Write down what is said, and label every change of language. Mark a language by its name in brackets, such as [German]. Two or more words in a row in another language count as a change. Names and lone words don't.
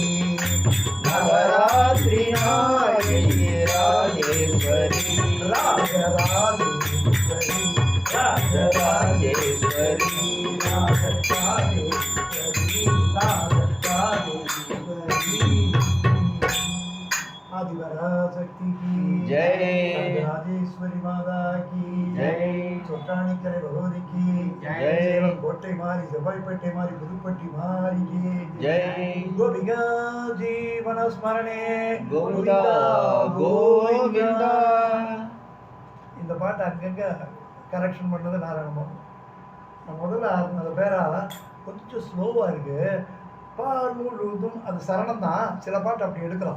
[Tamil] நவராத்திரி நாயகி ராஜேஸ்வரி ராஜராஜேஸ்வரி ராஜராஜேஸ்வரி [Hindi] ஆதிபராசக்தி की जय। राजेश्वरी माता की जय। சொட்டாணிக்கரை பகவதி की जय। சேலம் கோட்டை மாறி செவ்வாய்ப்பேட்டை மாறி புதுப்பட்டி மாறி की जय। [Sanskrit] गोपिका जीवन स्मरणे கோவிந்தா கோவிந்தா [Tamil] இந்த பாட்டு அங்கங்க கரெக்ஷன் பண்ணது நாராயணம். நான் முதல்ல அந்த பேரா கொஞ்சம் ஸ்லோவாக இருக்கு. பார் முழுதும் அது சரணம் தான். சில பாட்டு அப்படி எடுக்கலாம்.